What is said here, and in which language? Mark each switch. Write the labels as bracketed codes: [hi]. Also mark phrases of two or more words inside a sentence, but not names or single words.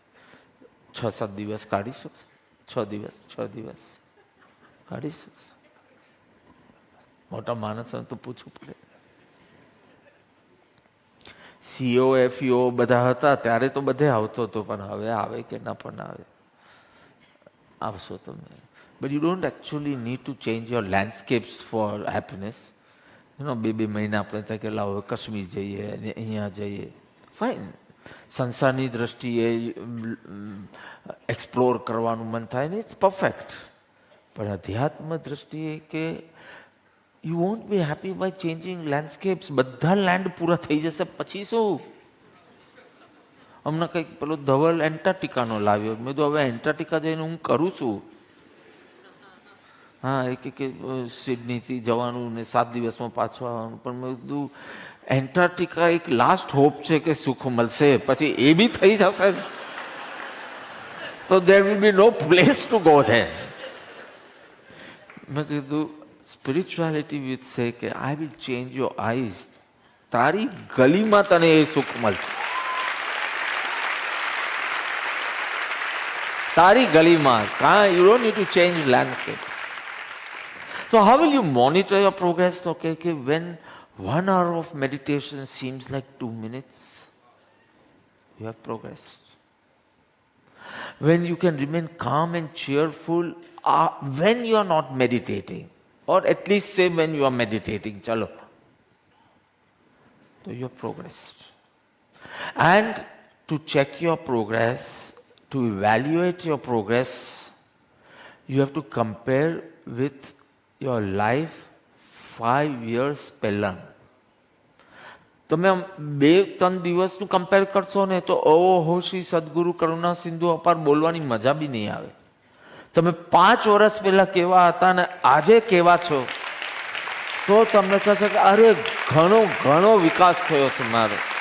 [gu] 6-7 દિવસ કાઢી શકશે? 6 દિવસ કાઢી શકશે? મોટા માણસને તો પૂછવું પડે. સીઓ એફઈઓ બધા હતા ત્યારે તો બધે આવતો હતો, પણ હવે આવે કે ના પણ આવે. આવશો તમે. [en] But you don't actually need to change your landscapes for happiness. You know, [gu] 2 મહિના આપણે થાય કે લાવો કાશ્મીર જઈએ અને અહીંયા જઈએ. ફાઇન. સંસારની દ્રષ્ટિએ એક્સપ્લોર કરવાનું મન થાય ને, [en] it's perfect. [gu] પણ અધ્યાત્મ દ્રષ્ટિએ કે [en] you won't be happy by changing landscapes. [gu] બધા લેન્ડ પૂરા થઈ જશે પછી શું? હમણાં કંઈક પેલો ધવલ એન્ટાર્ટિકાનો લાવ્યો. મેં તો હવે એન્ટાર્ટિકા જઈને હું કરું છું. હા, કે સિડનીથી જવાનું ને 7 દિવસમાં પાછું આવવાનું. પણ મેં કીધું એન્ટાર્ટિકા એક લાસ્ટ હોપ છે કે સુખ મળશે, પછી એ બી થઈ જશે. [en] તો there will be no place to go there. [gu] મેં કીધું [en] spirituality will say કે I will change your eyes. [gu] તારી ગલીમાં તને એ સુખ મળશે. તારી ગલીમાં. [en] You don't need to change landscape. So how will you monitor your progress? Okay, when 1 hour of meditation seems like 2 minutes, you have progressed. When you can remain calm and cheerful when you are not meditating, or at least say when you are meditating, chalo. So you have progressed. And to check your progress, to evaluate your progress, you have to compare with your life 5 years પહેલા. [gu] તમે 2-3 દિવસનું કમ્પેર કરશો ને તો ઓહો શ્રી સદગુરુ કરુણા સિંધુ અપાર બોલવાની મજા બી નહીં આવે. તમે 5 વર્ષ પહેલા કેવા હતા ને આજે કેવા છો તો તમને થશે કે અરે ઘણો વિકાસ થયો છે મારો.